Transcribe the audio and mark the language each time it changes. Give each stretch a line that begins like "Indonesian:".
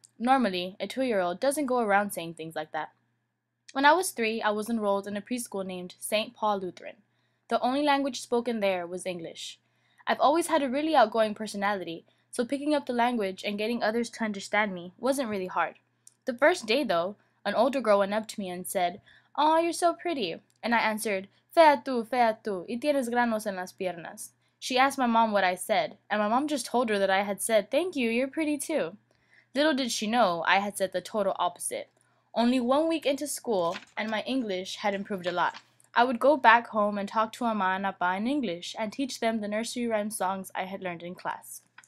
English: Normally, a 2-year-old doesn't go around saying things like that. When I was 3, I was enrolled in a preschool named St. Paul Lutheran. The only language spoken there was English. I've always had a really outgoing personality, so picking up the language and getting others to understand me wasn't really hard. The first day, though, an older girl went up to me and said, "Aw, you're so pretty." And I answered,
Spanish: fea tú, y tienes granos en las piernas."
English: She asked my mom what I said, and my mom just told her that I had said, "Thank you, you're pretty too." Little did she know I had said the total opposite. Only 1 week into school, and my English had improved a lot. I would go back home and talk to Ama and Apa in English and teach them the nursery rhyme songs I had learned in class.